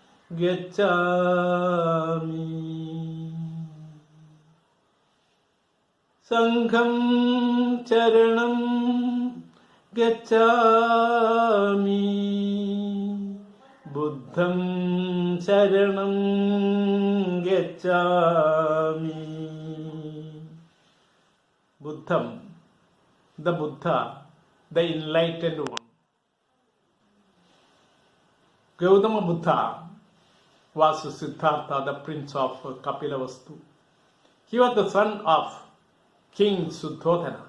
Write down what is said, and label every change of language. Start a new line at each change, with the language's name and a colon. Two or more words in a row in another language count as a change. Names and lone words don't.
Pali: Gacchami Sangham Charanam Gacchami Buddham Saranam Gacchami. Buddham,
English: the Buddha, the enlightened one. Gautama Buddha was Siddhartha, the prince of Kapilavastu. He was the son of King Suddhodana.